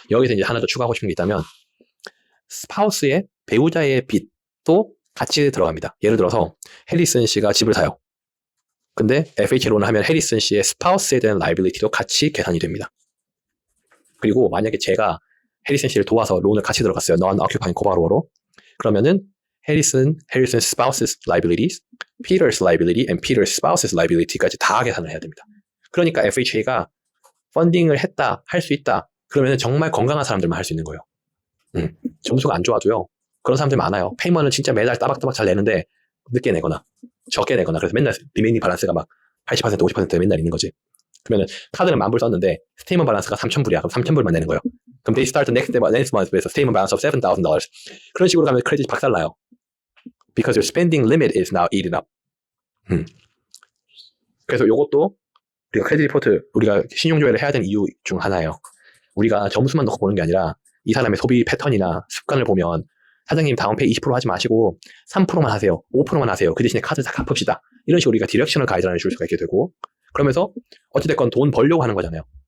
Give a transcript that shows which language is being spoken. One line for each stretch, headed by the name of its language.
Korean: 여기서 이제 하나 더 추가하고 싶은 게 있다면 스파우스의 배우자의 빚도 같이 들어갑니다. 예를 들어서 해리슨 씨가 집을 사요. 근데 FHL로는 하면 해리슨 씨의 스파우스에 대한 라이빌리티도 같이 계산이 됩니다. 그리고 만약에 제가 해리슨 씨를 도와서 론을 같이 들어갔어요. non-occupying co-borrower로. 그러면은
English: Harrison's spouse's liabilities, Peter's liability, and Peter's spouse's liability
Korean: 까지 다 계산을 해야 됩니다. 그러니까 FHA가 펀딩을 했다, 할 수 있다. 그러면 정말 건강한 사람들만 할 수 있는 거예요. 점수가 안 좋아도요. 그런 사람들 많아요. 페이먼은 진짜 매달 따박따박 잘 내는데 늦게 내거나 적게 내거나 그래서 맨날 리메이닝 밸런스가 막 80%, 50% 맨날 있는 거지. 그러면 카드는 10,000불 썼는데 스테이먼 밸런스가 3,000불이야. 그럼 3,000불만 내는 거예요. 그럼
English: they start the next month with a statement balance of $7,000.
Korean: 그런 식으로 가면 크레딧 박살나요.
English: Because your spending limit is now eaten up.
Korean: 그래서 이것도 우리가 크레딧 리포트, 우리가 신용조회를 해야 되는 이유 중 하나예요. 우리가 점수만 넣고 보는 게 아니라 이 사람의 소비 패턴이나 습관을 보면 사장님 다운페이 20% 하지 마시고 3%만 하세요. 5%만 하세요. 그 대신에 카드 다 갚읍시다. 이런 식으로 우리가 디렉셔널 가이드라인을 줄 수가 있게 되고 그러면서 어찌됐건 돈 벌려고 하는 거잖아요.